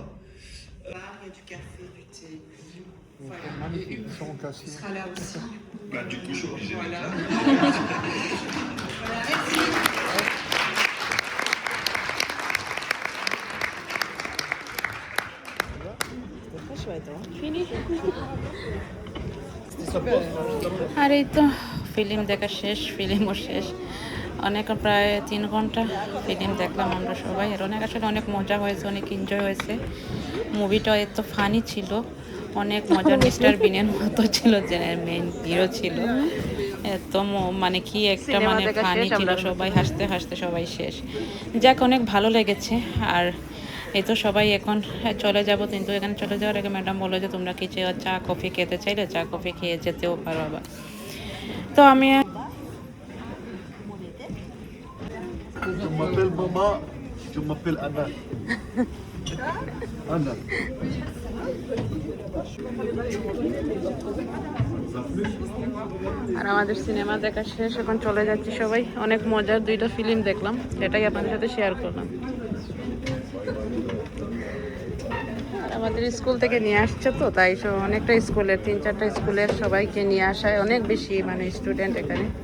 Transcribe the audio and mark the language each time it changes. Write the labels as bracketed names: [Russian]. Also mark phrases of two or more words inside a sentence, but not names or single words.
[French] Il y a du café, du thé. Voilà. Et Hugues sera là aussi. Bah, du coup je suis obligé Voilà. de Voilà, merci. Très chouette, hein? [Bangla] আর এই তো ফিল্ম দেখা শেষ, ফিল্মও শেষ। অনেক প্রায় 3 ঘন্টা ফিল্ম দেখলাম আমরা সবাই। আর আসলে অনেক মজা হয়েছে, অনেক এনজয় হয়েছে। মুভিটা এত ফানি ছিল, অনেক মজার। মিস্টার বিনের মতো ছিল, যে মেইন হিরো ছিল। এত মানে কি একটা মানে ফানি ছিল, সবাই হাসতে হাসতে সবাই শেষ। যাক, অনেক ভালো লেগেছে। আর এই তো সবাই এখন চলে যাব, কিন্তু এখানে চলে যাওয়ার আগে ম্যাডাম বললো যে তোমরা কি চা কফি খেতে চাইলে চা কফি খেয়ে যেতেও পারো আবার। তো আমি [French] Je m'appelle Maman, je m'appelle Anna. Anna. [Bangla] আর আমাদের সিনেমা দেখা শেষ, এখন চলে যাচ্ছি সবাই। অনেক মজার 2টা ফিল্ম দেখলাম, সেটাই আপনাদের সাথে শেয়ার করলাম। আর আমাদের স্কুল থেকে নিয়ে আসছে তো, তাই অনেকটা স্কুলের 3-4টা স্কুলের সবাইকে নিয়ে আসায় অনেক বেশি মানে স্টুডেন্ট এখানে।